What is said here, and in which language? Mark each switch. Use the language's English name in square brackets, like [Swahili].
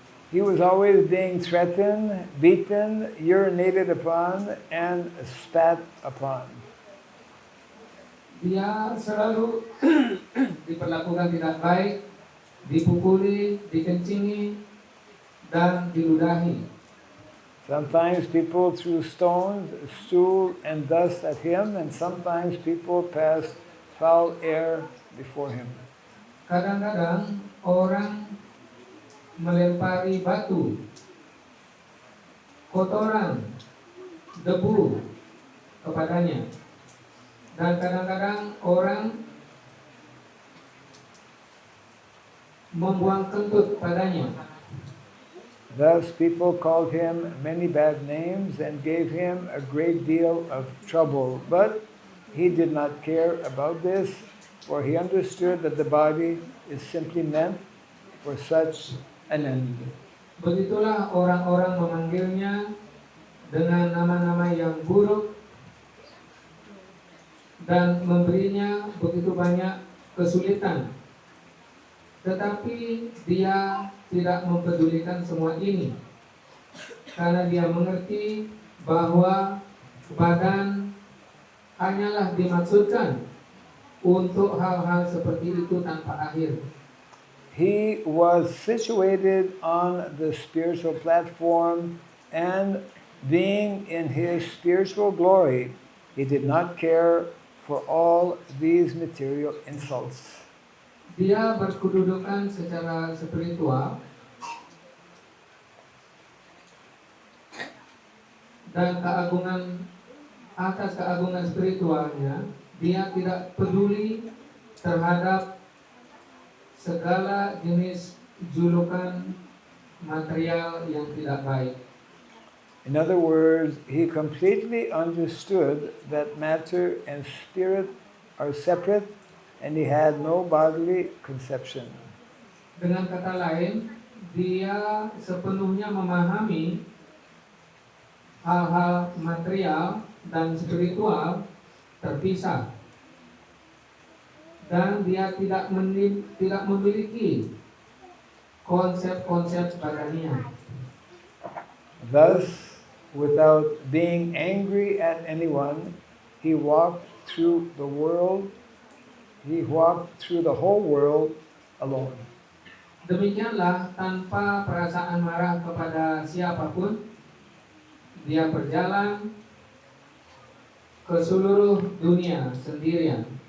[English] He was always being threatened, beaten, urinated upon, and spat upon. [Indonesian] Dia selalu diperlakukan tidak baik, dipukuli, dikencingi, dan diludahi. [English] Sometimes people threw stones, stool, and dust at him, and sometimes people passed foul air before him. [Indonesian] Kadang-kadang orang melempari batu, kotoran, debu kepadanya. Dan kadang-kadang orang membuang kentut padanya. [English] Thus people called him many bad names and gave him a great deal of trouble. But he did not care about this, for he understood that the body is simply meant for such an end. [Indonesian] Begitulah orang-orang memanggilnya dengan nama-nama yang buruk dan memberinya begitu banyak kesulitan. Tetapi dia tidak mempedulikan semua ini, karena dia mengerti bahwa badan hanyalah dimaksudkan untuk hal-hal seperti itu tanpa akhir. [English] He was situated on the spiritual platform, and being in his spiritual glory, he did not care for all these material insults. [Indonesian] Dia berkedudukan secara spiritual dan atas keagungan spiritualnya, dia tidak peduli terhadap segala jenis julukan material yang tidak baik. [English] In other words, he completely understood that matter and spirit are separate, and he had no bodily conception. [Indonesian] Dengan kata lain, dia sepenuhnya memahami hal-hal material dan spiritual terpisah, dan dia tidak memiliki konsep-konsep badania. [English] Thus, without being angry at anyone, he walked through the world. He walked through the whole world alone. [Indonesian] Demikianlah, tanpa perasaan marah kepada siapapun, dia berjalan ke seluruh dunia sendirian.